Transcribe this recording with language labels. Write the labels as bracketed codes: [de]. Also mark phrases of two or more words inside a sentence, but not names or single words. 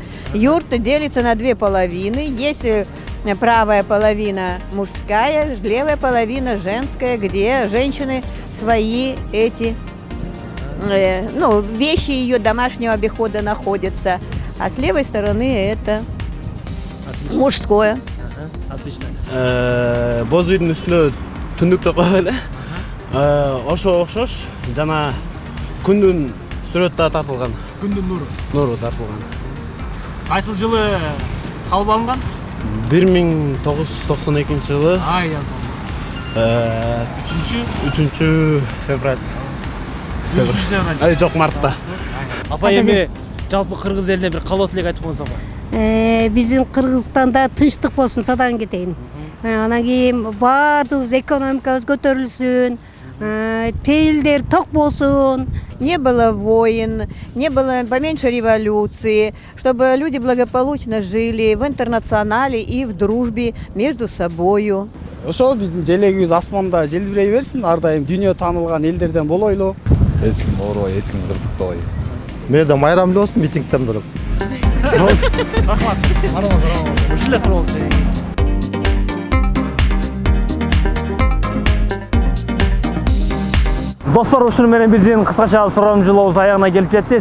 [ru] Юрта делится на две половины, есть правая половина мужская, левая половина женская, где женщины свои эти вещи ее домашнего обихода находятся, а с левой стороны это мужское. Отлично. [ky] Боз үйдүн үстүнө түндүк деп койгон эле. Ошо окшош жана күндүн сүрөтү да тартылган. Күндүн нуру. Нуру тартылган. Кайсы жылы кабыл алынган? 1992 жылы. Ай yazıldı. 3 февраль. Жок, мартта. Апа эми жалпы кыргыз элине бир калоо тилек айтып койсоңуз апа. Биздин Кыргызстанда тынчтык болсун, садан кетейин. Анан кийин баардыгыбыз экономикабыз көтөрүлсүн, пейилдер ток болсун. [ru] Не было войн, не было поменьше революции, чтобы люди благополучно жили в интернационале и в дружбе между собою. [ky] Ошол биздин желегибиз асманда желбирей берсин, ар дайым дүйнө таанылган элдерден болойлу. Эч ким оорубай, эч ким кырсыктабай. Мээде майрамдуу болсун, митингден бөлөк. Рахмат. Ушул эле суроо болчу. Достор, ушуну менен биздин кыскача сурамжылообуз аягына келип жетти.